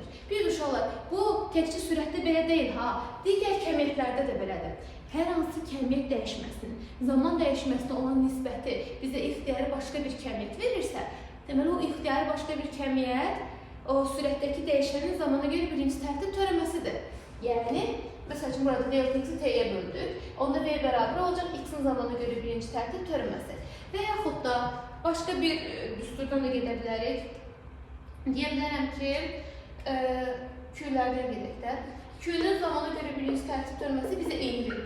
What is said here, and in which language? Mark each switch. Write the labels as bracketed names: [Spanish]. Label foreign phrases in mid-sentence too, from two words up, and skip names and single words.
[Azerbaijani] Bir uşaqlar, bu təkcə sürətdə belə deyil, digər kəmiyyətlərdə də belədir. Hər hansı kəmiyyət dəyişməsinin, zaman dəyişməsinə olan nisbəti bizə ixtiyarı başqa bir kəmiyyət verirsə, deməli o ixtiyarı başqa bir kəmiyyət o sürətdəki dəyişənin zamana görə birinci tərtib törəməsidir. Yəni, məsəl üçün burada delta x-i t-yə böldük, onda v bərabər olacaq x-in zamana görə birinci tərtib törəməsi. Və yaxud da başqa bir düsturdan da gedə bilərik. Deyə bilərəm ki, Q-lərdən gedək də. Q-nin zamana görə birinci tərtib törəməsi bizə eyni verir.